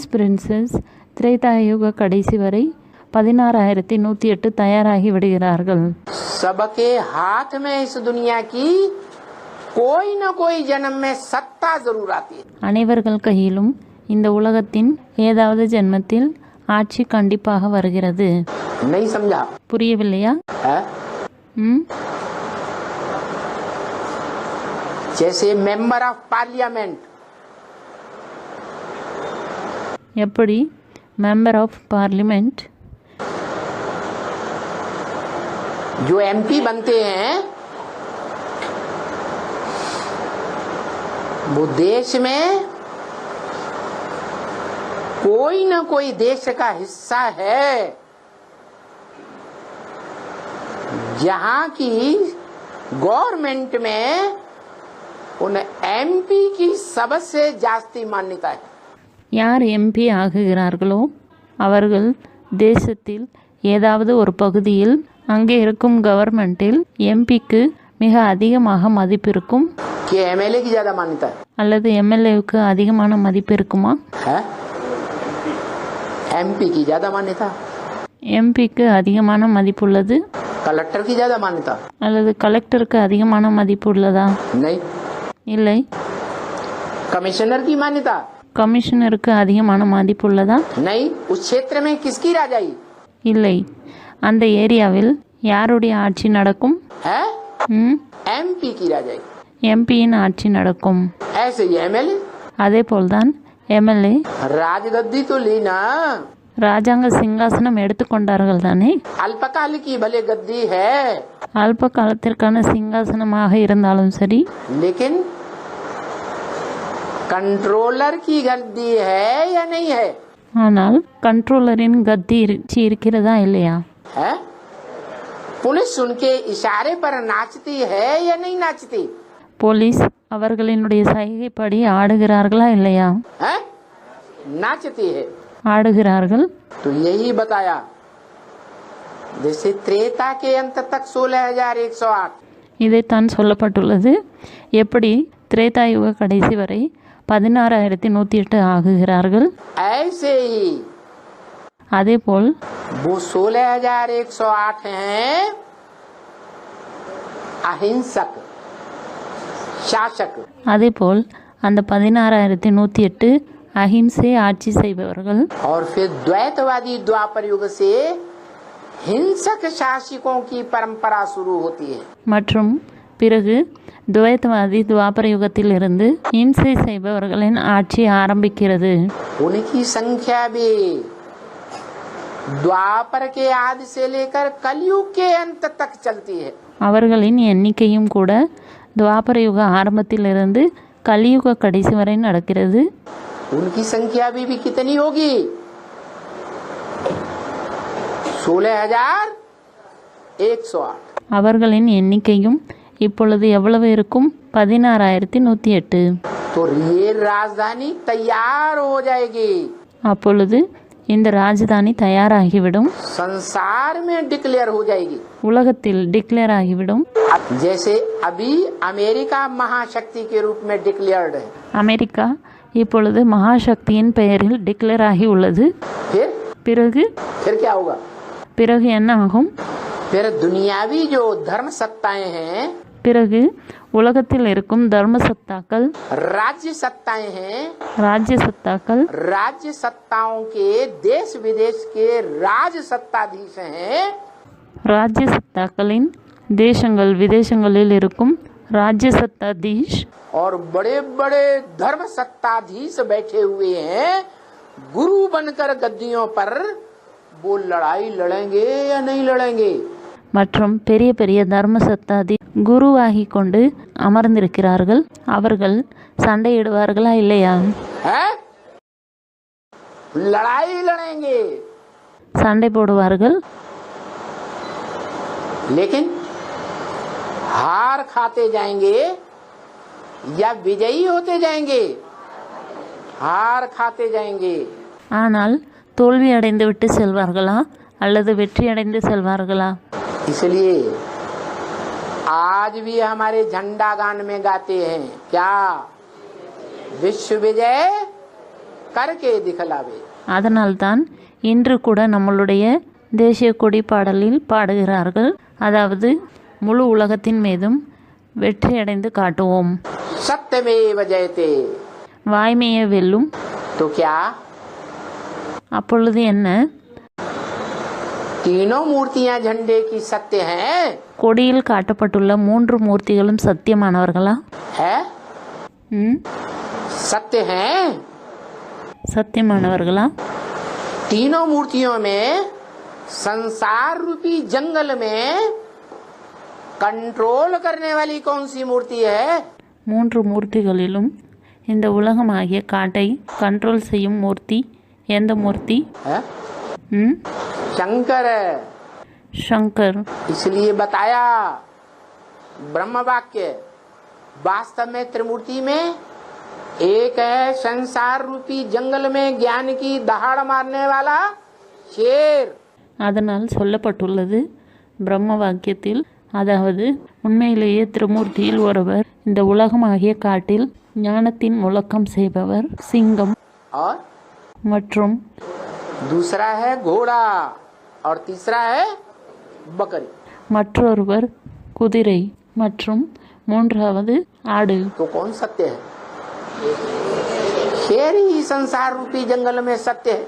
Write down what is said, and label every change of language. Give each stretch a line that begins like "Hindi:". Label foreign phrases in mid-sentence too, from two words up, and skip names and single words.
Tamil: அந்த பிரின்சஸ் திரேதாயுக கடைசி வரை 16,108 தயாராகி விடுகிறார்கள்.
Hindi: सबके हाथ में इस दुनिया की कोई न कोई जन्म में सत्ता जरूर आती है.
Tamil: அனைவர்கள் கையிலும் இந்த உலகத்தின் ஏதாவது ஜென்மத்தில் ஆட்சி கண்டிப்பாக வருகிறது.
Hindi: नहीं समझा?
Tamil: புரியவில்லையா?
Hindi: है?
English: जैसे member of parliament, எப்படி member of parliament
Hindi: जो एमपी बनते हैं वो देश में कोई न कोई देश का हिस्सा है जहां की गवर्नमेंट में उन एमपी की सबसे जास्ती मान्यता है.
Tamil: யார் எம்பி ஆகுகிறார்களோ அவர்கள் தேசத்தில் ஏதாவது ஒரு பகுதியில் அங்கே இருக்கும் கவர்மெண்டில் எம்பிக்கு மிக அதிகமாக மதிப்பு இருக்கும்.
Hindi: कि एमएलए की ज्यादा मान्यता है?
Tamil: அல்லது எம்எல்ஏவுக்கு அதிகமான மதிப்பு இருக்குமா?
Hindi: एमपी की ज्यादा मान्यता,
Tamil: எம்பிக்கு அதிகமான மதிப்பு உள்ளது.
Hindi: कलेक्टर की ज्यादा मान्यता,
Tamil: அல்லது கலெக்டருக்கு அதிகமான மதிப்பு உள்ளதா?
Hindi: नहीं.
Tamil: இல்லை.
Hindi: कमिश्नर की मान्यता,
Tamil: கமிஷனருக்கு அதிகமான மதிப்பு உள்ளதா?
Hindi: नहीं. उस क्षेत्र में किसकी राजाई
Tamil: இல்லை. அந்த ஏரியாவில் யாருடைய ஆட்சி நடக்கும்?
Hindi: है? एमपी की राजाई.
Tamil: எம்பியின் ஆட்சி நடக்கும்.
Hindi: ऐसे ही एमएलए,
Tamil: அதே போல்தான் எம்எல்ஏ
Hindi: राजगद्दी तो ली ना,
Tamil: ராஜாங்க சிங்காசனம் எடுத்துக்கொண்டார்கள் தானே.
Hindi: अल्पकाल की भले गद्दी है,
Tamil: அல்ப காலத்திற்கான சிங்காசனமாக இருந்தாலும் சரி,
Hindi: लेकिन कंट्रोलर की गद्दी है या नहीं है?
Tamil: ஆனால் கண்ட்ரோலரின் கத்தி இருக்கிறதா இல்லையா?
Hindi: है? पुलिस उनके इशारे पर नाचती है या नहीं नाचती?
Tamil: போலீஸ் அவர்களினுடைய சைகைப்படி ஆடுகிறார்களா இல்லையா?
Hindi: है? नाचती है.
Tamil: ஆடுகிறார்கள்.
Hindi: तो यही बताया जैसे त्रेता के अंत तक 16,108,
Tamil: இதைத்தான் சொல்லப்பட்டுள்ளது. எப்படி திரேதாயுக கடைசி வரை 16,108 ஆகுகிறார்கள்,
Hindi: ऐसे ही
Tamil: அதேபோல்
Hindi: वो 16,108 हैं अहिंसक शासक.
Tamil: அதேபோல் அந்த 16,108 அஹிம்சை ஆட்சி செய்பவர்கள்.
Hindi: और फिर द्वैतवादी द्वापर युग से हिंसक शासकों की परंपरा शुरू होती है.
Tamil: மற்றும் பிறகு துவைத்தவாதி துவாபர யுகத்தில் இருந்து இம்சை செய்பவர்களின் ஆட்சி ஆரம்பிக்கிறது.
Hindi: उनकी संख्या भी द्वापर के आदि से लेकर कलयुग के अंत तक चलती है.
Tamil: அவர்களின் எண்ணிக்கையும் கூட துவாபர யுக ஆரம்பத்திலிருந்து கலியுக கடைசி வரை நடக்கிறது.
Hindi: उनकी संख्या भी कितनी होगी? 16,108.
Tamil: அவர்களின் எண்ணிக்கையும் இப்பொழுது எவ்வளவு இருக்கும்? 16,108.
Hindi: तो ये राजधानी तैयार हो जाएगी,
Tamil: அப்பொழுது இந்த ராஜதானி தயாராகிவிடும்,
Hindi: संसार में डिक्लेयर हो जाएगी.
Tamil: உலகத்தில் டிக்ளேர் ஆகிவிடும்.
Hindi: जैसे अभी अमेरिका महाशक्ति के रूप में डिक्लेयर्ड है.
Tamil: அமெரிக்கா இப்பொழுது மகாசக்தியின் பெயரில் டிக்ளேர் ஆகி உள்ளது. பிறகு
Hindi: क्या होगा?
Tamil: பிறகு என்ன ஆகும்?
Hindi: फिर दुनियावी जो धर्म सत्ताएं हैं,
Tamil: பிறகு உலகத்தில் இருக்கும் தர்ம சத்தாக்கள்,
Hindi: राज्य सत्ताएं हैं,
Tamil: ராஜ்ய சத்தாக்கள்,
Hindi: राज्य सत्ताओं के देश विदेश के राज सत्ताधीश हैं.
Tamil: ராஜ்ய சத்தாக்களின் தேசங்கள் விதேசங்களில் இருக்கும் ராஜ்ய सत्ताधीश
Hindi: और बड़े बड़े धर्म सत्ताधीश बैठे हुए हैं गुरु बनकर गद्दियों पर. वो लड़ाई लड़ेंगे या नहीं लड़ेंगे?
Tamil: மற்றும் பெரிய பெரிய தர்ம சத்தாதி குருவாகி கொண்டு அமர்ந்திருக்கிறார்கள். அவர்கள் சண்டையிடுவார்களா இல்லையா?
Hindi: लड़ाई लड़ेंगे,
Tamil: சண்டை போடுவார்கள்.
Hindi: लेकिन हार खाते जाएंगे या विजयी होते जाएंगे? हार खाते जाएंगे.
Tamil: ஆனால் தோல்வி அடைந்து விட்டு செல்வார்களா அல்லது வெற்றி அடைந்து செல்வார்களா?
Hindi: इसलिए आज भी हमारे झंडा गान में गाते हैं क्या? विश्व विजय करके दिखलावे.
Tamil: அதனால்தான் இன்று கூட நம்மளுடைய தேசிய கொடி பாடலில் பாடுகிறார்கள். அதாவது முழு உலகத்தின் மீதும் வெற்றியடைந்து காட்டுவோம்.
Sanskrit: सत्यमेव जयते
Tamil: வாய்மையை வெல்லும்.
Hindi: तो क्या
Tamil: அப்பொழுது என்ன?
Hindi: तीनों मूर्तियां झंडे की सत्य हैं?
Tamil: கொடியில் காட்டப்பட்டுள்ள 3 மூர்த்திகளும் சத்தியமானவர்களா?
Hindi: है सत्य हैं?
Tamil: சத்தியமானவர்களா?
Hindi: तीनों मूर्तियों में संसार रूपी जंगल में कंट्रोल करने वाली कौन सी मूर्ति है?
Tamil: 3 மூர்த்திகளிலும் இந்த உலகமாகிய காட்டை கண்ட்ரோல் செய்யும் மூர்த்தி எந்த மூர்த்தி?
Hindi: शंकर है। शंकर। इसलिए बताया ब्रह्म वाक्य वास्तव में त्रिमूर्ति में एक है संसार रूपी जंगल में ज्ञान की दहाड़ मारने वाला शेर।
Tamil: அதனால் சொல்லப்பட்டுள்ளது பிரம்ம வாக்கியத்தில், அதாவது உண்மையிலேயே திருமூர்த்தியில் ஒருவர் இந்த உலகமாகிய காட்டில் ஞானத்தின் முழக்கம் செய்பவர் சிங்கம்,
Hindi: और
Tamil: மற்றும்
Hindi: दूसरा है घोड़ा और तीसरा है बकरी।
Tamil: மற்றொருவர் குதிரை மற்றும் மூன்றாவது ஆடு.
Hindi: तो कौन सत्य है? शेर ही संसार रूपी जंगल में सत्य है।